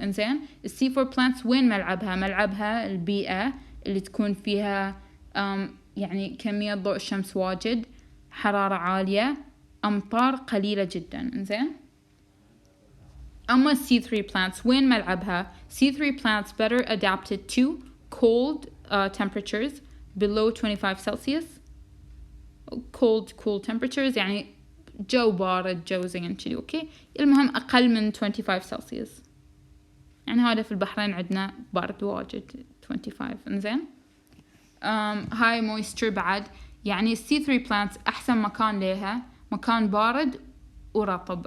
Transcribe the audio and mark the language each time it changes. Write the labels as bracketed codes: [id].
[ar] إنزين C4 plants وين ملعبها البيئة اللي تكون فيها يعني كمية ضوء الشمس واجد، حرارة عالية، أمطار قليلة جدا. إنزين أما [en] C3 plants [ar] وين ملعبها؟ [en] C3 plants better adapted to cold temperatures below 25 Celsius. cool temperatures [ar] يعني جو بارد، جو زين كذي. أوكي المهم أقل من 25 Celsius، يعني هذا في البحرين عندنا بارد واجد 25. إنزين [en] high moisture [ar] بعد، يعني C3 plants أحسن مكان لها مكان بارد ورطب.